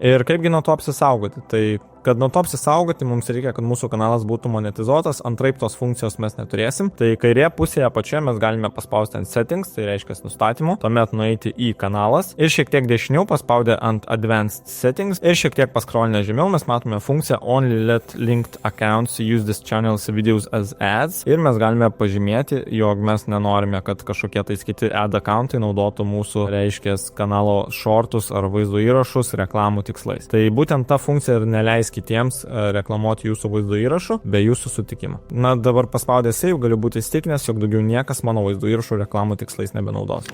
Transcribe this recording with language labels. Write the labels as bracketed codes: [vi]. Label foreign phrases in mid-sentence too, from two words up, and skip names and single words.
[lt] Ir kaipgi nuo to apsisaugoti? Tai kad nuo to apsisaugoti, mums reikia, kad mūsų kanalas būtų monetizuotas, antraip tos funkcijos mes neturėsim. Tai kairėje pusėje apačioje mes galime paspausti ant settings, tai reiškia nustatymų, tuomet nueiti į kanalas ir šiek tiek dešiniau paspaudę ant [en] advanced settings [lt] ir šiek tiek paskrolinę žemiau mes matome funkciją [en] only let linked accounts use this channel's videos as ads [lt] ir mes galime pažymėti, jog mes nenorime, kad kažkokie tais kiti ad accountai naudotų mūsų, reiškia, kanalo shortus ar vaizdo įrašus reklamų tikslais. Tai būtent ta funkcija ir neleis neleis kitiems reklamuoti jūsų vaizdo įrašų be jūsų sutikimo. Na, dabar paspaudęs save galiu būti įsitikinęs, jog daugiau niekas mano vaizdo įrašų reklamų tikslais nebenaudos.